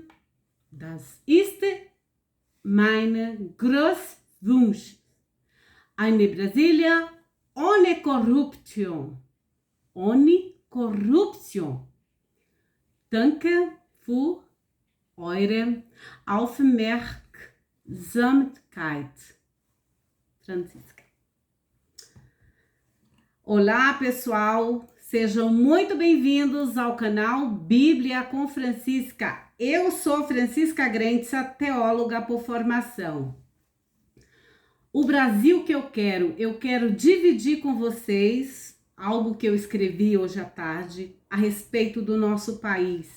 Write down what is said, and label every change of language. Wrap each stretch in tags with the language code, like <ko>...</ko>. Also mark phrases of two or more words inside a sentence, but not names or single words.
<de>Das ist mein großer Wunsch. Eine Brasilia ohne Korruption. Ohne Korruption. Danke für eure Aufmerksamkeit.</de> <pt>Francisca. Olá, pessoal. Sejam muito bem-vindos ao canal Bíblia com Francisca. Eu sou Francisca Grenza, teóloga por formação. O Brasil que eu quero dividir com vocês algo que eu escrevi hoje à tarde a respeito do nosso país.</pt>